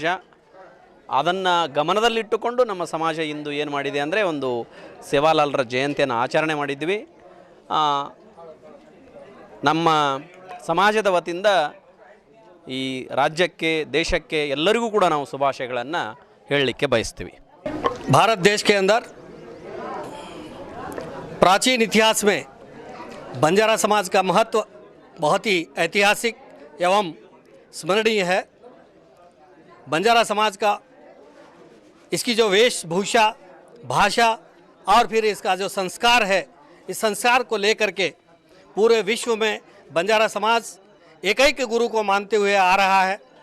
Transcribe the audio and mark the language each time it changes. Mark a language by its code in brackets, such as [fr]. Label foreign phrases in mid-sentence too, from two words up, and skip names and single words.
[kn] ಅದನ್ನು ಗಮನದಲ್ಲಿಟ್ಟುಕೊಂಡು ನಮ್ಮ ಸಮಾಜ ಇಂದು ಏನು ಮಾಡಿದೆ ಅಂದರೆ ಒಂದು ಸೇವಾಲಾಲರ ಜಯಂತಿಯನ್ನು ಆಚರಣೆ ಮಾಡಿದ್ವಿ. ನಮ್ಮ ಸಮಾಜದ ವತಿಯಿಂದ ಈ ರಾಜ್ಯಕ್ಕೆ, ದೇशಕ್ಕೆ ಎಲ್ಲರಿಗೂ ಕೂಡ ನಾವು ಶುಭಾಶಯಗಳನ್ನು ಹೇಳಲಿಕ್ಕೆ बयस्तीवी। [hi] भारत देश के अंदर प्राचीन इतिहास में बंजारा समाज का महत्व बहुत ही ऐतिहासिक एवं स्मरणीय है। बंजारा समाज का इसकी जो वेशभूषा, भाषा और फिर इसका जो संस्कार है, इस संस्कार को लेकर के पूरे विश्व में बंजारा समाज एक गुरु को मानते हुए आ रहा है।